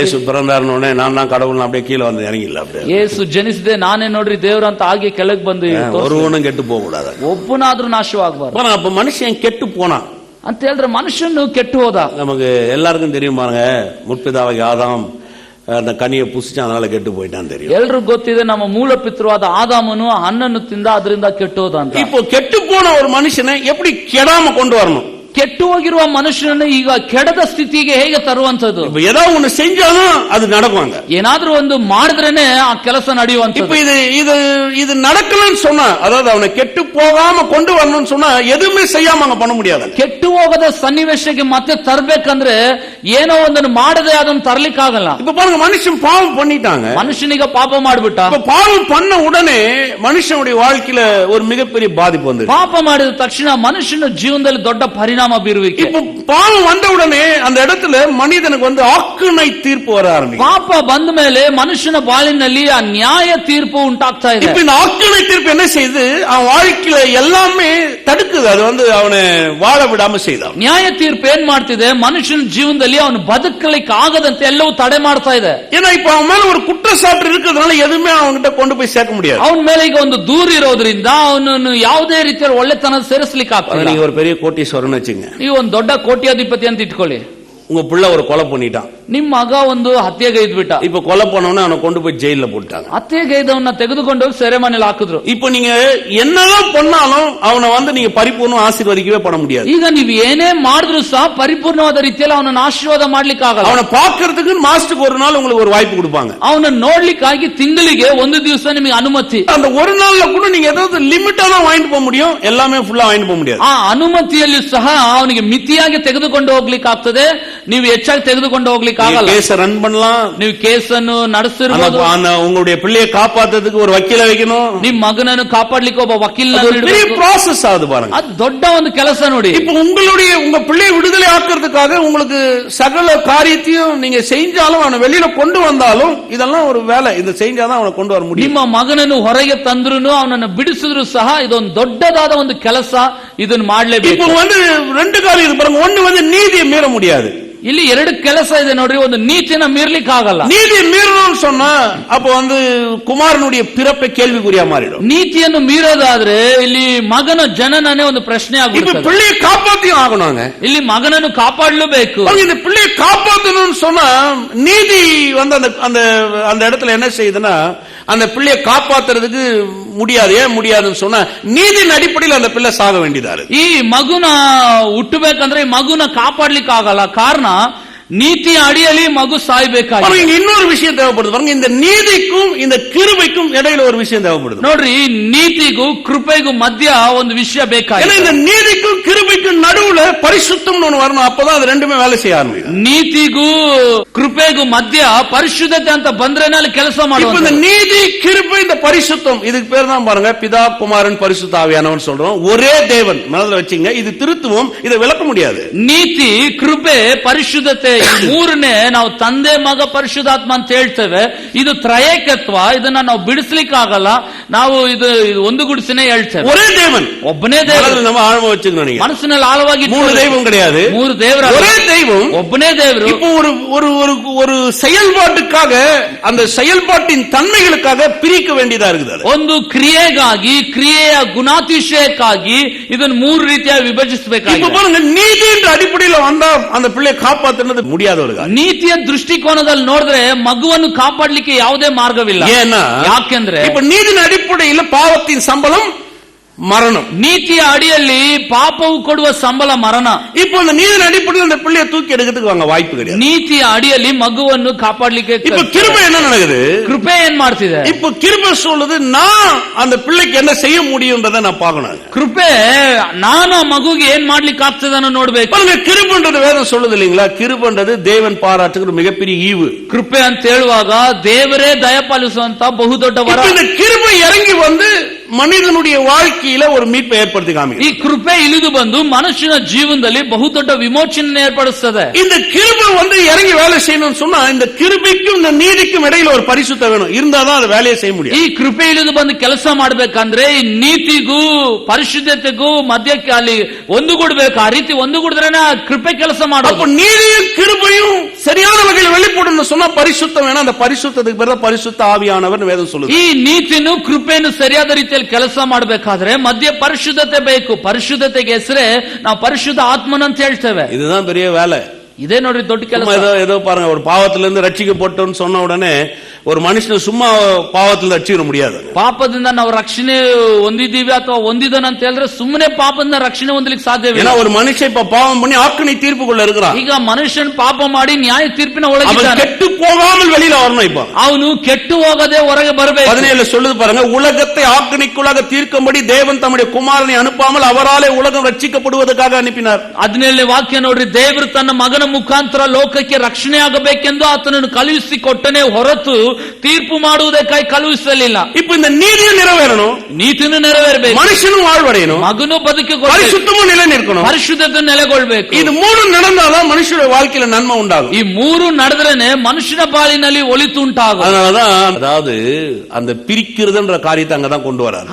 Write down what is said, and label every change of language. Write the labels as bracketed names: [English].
[Tamil] ಯೇಸು பிறந்தாருனே நான் கடவுள்னு அப்படியே கீழ வந்து இறங்கிಲ್ಲ. அப்படியே [Kannada] ಯೇಸು ಜನಿಸಿದೆ ನಾನೇ ನೋಡ್ರಿ ದೇವ್ರ ಅಂತ ಹಾಗೆ ಕೆಳಗೆ ಬಂದು [Tamil] ஒருவனும் ಕೆಟ್ಟು போக கூடாது, [Kannada] ಒಬ್ಬನಾದ್ರೂ ನಾಶವಾಗಬಾರದು. [Tamil] அப்ப மனுஷன் ಕೆಟ್ಟು போனா [Kannada] ಅಂತ ಹೇಳಿದ್ರೆ ಮನುಷ್ಯನು ಕೆಟ್ಟು ಹೋದ. [Tamil] நமக்கு எல்லாருக்கும் தெரியும் பாருங்க, முற்பிதாவாகிய ஆதாம் அந்த கனியை புசிச்சான், அதனால ಕೆಟ್ಟು போயிட்டான் தெரியும். [Kannada] ಎಲ್ರಿಗೂ ಗೊತ್ತಿದೆ, ನಮ್ಮ ಮೂಲ ಪಿತೃವಾದ ಆದಾಮನು ಹಣ್ಣನ್ನು ತಿಂದ, ಅದರಿಂದ ಕೆಟ್ಟು ಹೋದ ಅಂತ. [Tamil] இப்போ ಕೆಟ್ಟು போன ஒரு மனுஷனை எப்படி கெடாம கொண்டு வரணும்? [Kannada] ಕೆಟ್ಟು ಹೋಗಿರುವ ಮನುಷ್ಯನನ್ನು ಈಗ ಕೆಡದ ಸ್ಥಿತಿಗೆ ಹೇಗೆ ತರುವಂತದ್ದು? [Tamil] இப்ப ஏதோ ஒண்ணு செஞ்சாலும் அது நடக்குவாங்க. [Kannada] ಏನಾದ್ರೂ ಒಂದು ಮಾಡಿದ್ರೇನೆ ಆ ಕೆಲಸ ನಡೆಯುವಂತದ್ದು. [Tamil] இப்ப இது நடக்கலன்னு சொன்னா, அதாவது அவனை கெட்டு போகாம கொண்டு வரணும்னு சொன்னா எதுவுமே செய்யாம அங்க பண்ண முடியாது. [Kannada] ಕೆಟ್ಟು ಹೋಗದ ಸನ್ನಿವೇಶಕ್ಕೆ ಮತ್ತೆ ತರಬೇಕಂದ್ರೆ ಏನೋ ಒಂದನ್ನು ಮಾಡದೆ ಅದನ್ನು ತರಲಿಕ್ಕೆ ಆಗಲ್ಲ. [Tamil] இப்ப பாருங்க, மனுஷன் பாவம் பண்ணிட்டாங்க. [Kannada] ಮನುಷ್ಯನಿಗೆ ಪಾಪ ಮಾಡ್ಬಿಟ್ಟ. [Tamil] இப்ப பாவம் பண்ண உடனே மனுஷனுடைய வாழ்க்கையில ஒரு மிகப்பெரிய பாதிப்பு வந்து, [Kannada] ಪಾಪ ಮಾಡಿದ ತಕ್ಷಣ ಮನುಷ್ಯನ ಜೀವನದಲ್ಲಿ ದೊಡ್ಡ ಪರಿಣಾಮ ಬೀರುವಿಕೆ. [Tamil] இப்ப பாவம் வந்த உடனே அந்த இடத்துல மனிதனுக்கு வந்து ஆக்கினை தீர்ப்பு வர ஆரம்பிக்கும். [Kannada] ಪಾಪ ಬಂದ ಮೇಲೆ ಮನುಷ್ಯನ ಬಾಳಿನಲ್ಲಿ ಆ ನ್ಯಾಯ ತೀರ್ಪು ಉಂಟಾಗ್ತಾ ಇದೆ. [Tamil] இப்ப இந்த ஆக்கினை தீர்ப்பு என்ன செய்யுது? அவன் வாழ்க்கையில எல்லாமே தடுக்குது. அது வந்து அவனை வாழ விடாம செய்தான். [Kannada] ನ್ಯಾಯ ತೀರ್ಪು ಏನ್ ಮಾಡ್ತಿದೆ? ಮನುಷ್ಯನ ಜೀವನದಲ್ಲಿ ಅವನು ಬದುಕಲಿಕ್ಕೆ ಆಗದಂತೆ ಎಲ್ಲವೂ ತಡೆ ಮಾಡ್ತಾ ಇದೆ. [Tamil] ஏன்னா இப்ப அவன் மேல ஒரு குற்றச்சாட்டு இருக்கிறதுனால எதுவுமே அவன்கிட்ட கொண்டு போய் சேர்க்க முடியாது. [Kannada] ಅವನ ಮೇಲೆ ಈಗ ಒಂದು ದೂರು ಇರೋದ್ರಿಂದ ಅವನನ್ನು ಯಾವುದೇ ರೀತಿಯ ಒಳ್ಳೆತನ ಸೇರಿಸಲಿಕ್ಕೆ ಆಗ್ತದೆ. [Tamil] நீங்க ஒரு பெரிய கோட்டீஸ்வரன் வச்சுங்க, [Kannada] ನೀವು ಒಂದು ದೊಡ್ಡ ಕೋಟ್ಯಾಧಿಪತಿ ಅಂತ ಇಟ್ಕೊಳ್ಳಿ. [Tamil] உங்க பிள்ளை ஒரு கொலை பண்ணிட்டான். [Kannada] ನಿಮ್ ಮಗ ಒಂದು ಹತ್ಯೆಗೈದ್ ಬಿಟ್ಟ. [Tamil] இப்ப கொலை பண்ணவன அவனை கொண்டு போய் ஜெயில போட்டாங்க. [Kannada] ಹತ್ಯೆಗೈದವನ್ನ ತೆಗೆದುಕೊಂಡು ಹೋಗಿ ಸೆರೆಮನೆಯಲ್ಲಿ ಹಾಕಿದ್ರು. [Tamil] இப்ப நீங்க என்னதான் பண்ணாலும் அவனை வந்து நீங்க பரிபூர்ண ஆசீர்வதிக்கவே பண்ண முடியாது. [Kannada] ಈಗ ನೀವು ಏನೇ ಮಾಡಿದ್ರು ಸಹ ಪರಿಪೂರ್ಣವಾದ ರೀತಿಯಲ್ಲಿ ಅವನನ್ನು ಆಶೀರ್ವಾದ ಮಾಡ್ಲಿಕ್ಕೆ ಆಗಲ್ಲ. [Tamil] அவனை பாக்குறதுக்கு மாசத்துக்கு ஒரு நாள் உங்களுக்கு ஒரு வாய்ப்பு கொடுப்பாங்க. [Kannada] ಅವನನ್ನು ನೋಡ್ಲಿಕ್ಕಾಗಿ ತಿಂಗಳಿಗೆ ಒಂದು ದಿವಸ ನಿಮಗೆ ಅನುಮತಿ. [Tamil] அந்த ஒரு நாள்ல கூட நீங்க ஏதாவது லிமிட்டா தான் வாங்கிட்டு போக முடியும், எல்லாமே ஃபுல்லா வாங்கிட்டு போக முடியாது. [Kannada] ಆ ಅನುಮತಿಯಲ್ಲಿ ಸಹ ಅವನಿಗೆ ಮಿತಿಯಾಗಿ ತೆಗೆದುಕೊಂಡು ಹೋಗ್ಲಿಕ್ಕೆ ಆಗ್ತದೆ, ನೀವು ಹೆಚ್ಚಾಗಿ ತೆಗೆದುಕೊಂಡು ಹೋಗ್ಲಿಕ್ಕೆ ಆಗಲ್ಲ. [Tamil] கேஸ் ரன் பண்ணலாம், [Kannada] ನೀವು ಕೇಸನ್ನು ನಡೆಸಿರಬಹುದು. [Tamil] உங்களுடைய பிள்ளையை காப்பாத்துறதுக்கு ஒரு வக்கீல வைக்கணும், [Kannada] ನಿಮ್ ಮಗನನ್ನು ಕಾಪಾಡ್ಲಿಕ್ಕೆ ಒಬ್ಬ ವಕೀಲ. [Tamil] பெரிய ப்ராசஸ் ஆகுது பாருங்க. [Kannada] ಅದು ದೊಡ್ಡ ಒಂದು ಕೆಲಸ ನೋಡಿ. [Tamil] இப்ப உங்க பிள்ளையை விடுதலை ஆக்குறதுக்காக உங்களுக்கு சகல காரியத்தையும் நீங்க செஞ்சாலும் அவனை வெளியில கொண்டு வந்தாலும் இதெல்லாம் ஒரு வேலை. இதை செஞ்சாதான் அவனை கொண்டு வர முடியும். [Kannada] ನಿಮ್ಮ ಮಗನನ್ನು ಹೊರಗೆ ತಂದ್ರು ಅವನನ್ನು ಬಿಡಿಸಿದ್ರು ಸಹ ಇದೊಂದು ದೊಡ್ಡದಾದ ಒಂದು ಕೆಲಸ. ಇದನ್ನು ಮಾಡಲೇಬೇಕು. [Tamil] இப்ப வந்து ரெண்டு காரியம் இருக்கு பாருங்க. ஒண்ணு வந்து நீதியை மீற முடியாது. [Kannada] ಇಲ್ಲಿ ಎರಡು ಕೆಲಸ ಇದೆ ನೋಡ್ರಿ. ಒಂದು ನೀತಿನ ಮೀರ್ಲಿಕ್ಕೆ ಆಗಲ್ಲ. [Tamil] நீதியை மீறணும்னு சொன்னா அப்ப வந்து குமாரனுடைய பிறப்பை கேள்விக்குறியா மாறிடும். [Kannada] ನೀತಿಯನ್ನು ಮೀರೋದಾದ್ರೆ ಇಲ್ಲಿ ಮಗನ ಜನನನೇ ಒಂದು ಪ್ರಶ್ನೆ [Tamil] இப்ப [Kannada] ಆಗುತ್ತೆ. [Tamil] பிள்ளையை காப்பாத்தியும் ஆகணுங்க. [Kannada] ಇಲ್ಲಿ ಮಗನನ್ನು ಕಾಪಾಡಲೇಬೇಕು. [Tamil] இந்த பிள்ளையை காப்பாத்தணும்னு சொன்னா நீதி வந்து அந்த இடத்துல என்ன செய்யுதுன்னா அந்த பிள்ளையை காப்பாத்துறதுக்கு முடியாது. ஏன் முடியாதுன்னு சொன்னா நீதியின் அடிப்படையில் அந்த பிள்ளை சாக வேண்டியதா இருக்கு. [Kannada] ಈ ಮಗುನ ಹುಟ್ಟಬೇಕಂದ್ರೆ ಈ ಮಗುನ ಕಾಪಾಡ್ಲಿಕ್ಕೆ ಆಗಲ್ಲ. ಕಾರಣ ನೀತಿಯ ಅಡಿಯಲ್ಲಿ ಮಗು ಸಾಯ್ಬೇಕಾಗಿದೆ. [Tamil] இன்னொரு விஷயம் தேவைப்படுது பாருங்க. இந்த நீதிக்கும் இந்த கிருபைக்கும் இடையில ஒரு விஷயம் தேவைப்படுது. [Kannada] ನೋಡ್ರಿ, ನೀತಿಗೂ ಕೃಪೆಗೂ ಮಧ್ಯ ಒಂದು ವಿಷಯ ಬೇಕಾಗಿದೆ. [Tamil] இந்த நீதிக்கும் கிருபைக்கும் நடுவுல பரிசுத்தம்னு ஒண்ணு வரணும். அப்பதான் அது ரெண்டுமே வேலை செய்ய ஆரம்பிக்கும். [Kannada] ನೀತಿಗೂ ಕೃಪೆಗೂ ಮಧ್ಯ ಪರಿಶುದ್ಧತೆ ಅಂತ ಬಂದ್ರೇನೆ ಅಲ್ಲಿ ಕೆಲಸ ಮಾಡುವುದು. [Tamil] இந்த நீதி, கிருபை, இந்த பரிசுத்தம், இதுக்கு பேர் தான் பாருங்க பிதா குமாரன் பரிசுத்த ஆவியானவன் சொல்றோம். ஒரே தேவன். மனதில் வச்சுங்க, இது திருத்துவம், இதை விளக்க முடியாது. [Kannada] ನೀತಿ, ಕೃಪೆ, ಪರಿಶುದ್ಧತೆ ಮೂರನೇ ನಾವು ತಂದೆ ಮಗ ಪರಿಶುದ್ಧಾತ್ಮ ಅಂತ ಹೇಳ್ತೇವೆ. ಇದು ತ್ರಯೇಕತ್ವ. ಇದನ್ನ ನಾವು ಬಿಡಿಸ್ಲಿಕ್ಕೆ ಆಗಲ್ಲ. ನಾವು ಇದು ಒಂದುಗೂಡಿಸಿನೇ ಹೇಳ್ತೇವೆ. [Tamil] ஒரே தேவன், [Kannada] ಒಬ್ಬನೇ ದೇವರು. [Tamil] நம்ம ஆழமா வச்சுக்கணும். [Kannada] ಮನಸ್ಸಿನಲ್ಲಿ ಆಳವಾಗಿ [Tamil] மூணு தெய்வம் கிடையாது, [Kannada] ಮೂರು ದೇವರು, [Tamil] ஒரே தெய்வம், [Kannada] ಒಬ್ಬನೇ ದೇವರು. [Tamil] இப்போ ஒரு செயல்பாட்டுக்காக அந்த செயல்பாட்டின் தன்மைகளுக்காக பிரிக்க வேண்டியதா இருக்குது. [Kannada] ಒಂದು ಕ್ರಿಯೆಗಾಗಿ, ಕ್ರಿಯೆಯ ಗುಣಾತಿಶಯಕ್ಕಾಗಿ ಇದನ್ನು ಮೂರು ರೀತಿಯಾಗಿ ವಿಭಜಿಸಬೇಕಾಗಿದೆ. [Tamil] இப்ப பாருங்க, நீதி என்ற அடிப்படையில் வந்தா அந்த பிள்ளையை காப்பாத்துறது முடியாதவர்கள். [Kannada] ನೀತಿಯ ದೃಷ್ಟಿಕೋನದಲ್ಲಿ ನೋಡಿದ್ರೆ ಮಗುವನ್ನು ಕಾಪಾಡಲಿಕ್ಕೆ ಯಾವುದೇ ಮಾರ್ಗವಿಲ್ಲ. [Tamil] ஏன்னா [Kannada] ಯಾಕೆಂದ್ರೆ [Tamil] இப்ப நீதியின் அடிப்படையில் பாவத்தின் சம்பளம் மரணம். [Kannada] ನೀತಿಯ ಅಡಿಯಲ್ಲಿ ಪಾಪವು ಕೊಡುವ ಸಂಬಳ ಮರಣ. [Tamil] இப்போ அந்த நீதியின் அடிப்படையில் அந்த பிள்ளையை தூக்கி எடுக்கிறதுக்கு வாங்க வாய்ப்பு கிடையாது. [Kannada] ನೀತಿಯ ಅಡಿಯಲ್ಲಿ ಮಗುವನ್ನು ಕಾಪಾಡಲಿಕ್ಕೆ [Tamil] இப்ப கிருபை என்ன நடக்குது? [Kannada] ಕೃಪೆ ಏನ್ ಮಾಡ್ತಿದೆ? [Tamil] இப்போ கிருபை சொல்லுது, நான் அந்த பிள்ளைக்கு என்ன செய்ய முடியும்ன்றதை நான் பார்க்கணும். [Kannada] ಕೃಪೆ ನಾನು ಆ ಮಗುಗೆ ಏನ್ ಮಾಡ್ಲಿಕ್ಕೆ ಆಗ್ತದೆ ಅನ್ನೋ ನೋಡ್ಬೇಕು. [Tamil] கிருபைன்றது வேதம் சொல்லுது இல்லீங்களா? கிருபைன்றது தேவன் பாராட்டுகிற மிகப்பெரிய ஈவு. [Kannada] ಕೃಪೆ ಅಂತ ಹೇಳುವಾಗ ದೇವರೇ ದಯಪಾಲಿಸುವಂತ ಬಹುದೊಡ್ಡ ವರ. [Tamil] இந்த கிருபை இறங்கி வந்து மனிதனுடைய வாழ்க்கையில ஒரு மீட்பை ஏற்படுத்தி காமிக்கும். [Kannada] ಈ ಕೃಪೆ ಇಳಿದು ಬಂದು ಮನುಷ್ಯನ ಜೀವನದಲ್ಲಿ ಬಹುದೊಡ್ಡ ವಿಮೋಚನೆ ಏರ್ಪಡಿಸುತ್ತದೆ. [Tamil] இந்த கிருபை வந்து இறங்கி வேலை செய்யணும்னு சொன்னா இந்த கிருபைக்கும் இந்த நீதிக்கும் இடையில ஒரு பரிசுத்தம் வேணும். இருந்தாதான் அது வேலையை செய்ய முடியும். [Kannada] ಈ ಕೃಪೆ ಇಳಿದು ಬಂದು ಕೆಲಸ ಮಾಡಬೇಕಂದ್ರೆ ಈ ನೀತಿಗೂ ಪರಿಶುದ್ಧತೆಗೂ ಮಧ್ಯಕ್ಕೆ ಅಲ್ಲಿ ಒಂದುಗೂಡಬೇಕು. ಆ ರೀತಿ ಒಂದುಗೂಡಿದ್ರೇನೆ ಆ ಕೃಪೆ ಕೆಲಸ ಮಾಡೋದು. [Tamil] அப்ப நீதியும் கிருபையும் சரியான வகையில் வெளிப்படணும்னு சொன்னா பரிசுத்தம் வேணும். அந்த பரிசுத்தத்துக்கு பேர் பரிசுத்த ஆவியானவர் வேதம் சொல்லுது. [Kannada] ಈ ನೀತಿನು ಕೃಪೆಯನ್ನು ಸರಿಯಾದ ರೀತಿಯಲ್ಲಿ ಕೆಲಸ ಮಾಡಬೇಕಾದ್ರೆ ಮಧ್ಯ ಪರಿಶುದ್ಧತೆ ಬೇಕು. ಪರಿಶುದ್ಧತೆಗೆ ಹೆಸರೇ ನಾವು ಪರಿಶುದ್ಧ ಆತ್ಮನ ಅಂತ ಹೇಳ್ತೇವೆ. [Tamil] இதுதான் பெரிய வேலை. [Kannada] ಇದೇ ನೋಡ್ರಿ ದೊಡ್ಡ ಕೆಲಸ. [Tamil] ஏதோ பாருங்க, ஒரு பாவத்திலிருந்து ரட்சிக்கப்பட்டோம்னு சொன்ன உடனே ஒரு மனுஷனை சும்மா பாவத்தில் ரட்சிக்க முடியாது. [Kannada] ಪಾಪದಿಂದ ನಾವು ರಕ್ಷಣೆ ಹೊಂದಿದ್ದೀವಿ ಅಥವಾ ಹೊಂದಿದನ ಅಂತ ಹೇಳಿದ್ರೆ ಸುಮ್ಮನೆ ಪಾಪದಿಂದ ರಕ್ಷಣೆ ಹೊಂದಲಿಕ್ಕೆ ಸಾಧ್ಯವಿಲ್ಲ. [Tamil] ஏன்னா ஒரு மனுஷன் இப்ப பாவம் பண்ணி ஆக்கினை தீர்ப்புக்குள்ள இருக்கிறான். [Kannada] ಈಗ ಮನುಷ್ಯನ್ ಪಾಪ ಮಾಡಿ ನ್ಯಾಯ ತೀರ್ಪಿನ ಒಳಗೆ [Tamil] அவன் கெட்டு போகாமல் வெளியில வரணும். இப்ப [Kannada] ಅವನು ಕೆಟ್ಟು ಹೋಗದೆ ಹೊರಗೆ ಬರಬೇಕು. [Tamil] 17 சொல்லுது பாருங்க, உலகத்தை ஆக்கினைக்குள்ளாக தீர்க்கும்படி தேவன் தம்முடைய குமாரனை அனுப்பாமல் அவராலே உலகம் ரட்சிக்கப்படுவதற்காக அனுப்பினார். [Kannada] 17ನೇ ವಾಕ್ಯ ನೋಡ್ರಿ, ದೇವರು ತನ್ನ ಮಗನ ಮುಖಾಂತರ ಲೋಕಕ್ಕೆ ರಕ್ಷಣೆ ಆಗಬೇಕೆಂದು ಆತನನ್ನು ಕಳುಹಿಸಿ ಕೊಟ್ಟನೆ ಹೊರತು ತೀರ್ಪು ಮಾಡುವುದಕ್ಕಾಗಿ ಕಳುಹಿಸಲಿಲ್ಲ. [Tamil] இப்ப இந்த நீதியை நிறைவேறணும், [Kannada] ನೀತಿಯನ್ನು ನೆರವೇರಬೇಕು, [Tamil] மனுஷனும் வாழ்வடையணும், [Kannada] ಮಗನು ಬದುಕಿ [Tamil] பரிசுத்தமும் நிலை நிற்கணும், [Kannada] ಪರಿಶುದ್ಧತೆ ನೆಲೆಗೊಳ್ಳಬೇಕು. [Tamil] இது மூணு நடந்தாதான் மனுஷனுடைய வாழ்க்கையில நன்மை உண்டாகும். [Kannada] ಈ ಮೂರು ನಡೆದ್ರೇನೆ ಮನುಷ್ಯನ ಬಾಳಿನಲ್ಲಿ ಒಳಿತು ಉಂಟಾகும். [Tamil] அதனாலதான் அதாவது அந்த பிரிக்கிறதுன்ற காரியத்தை அங்கதான் கொண்டு வராரு.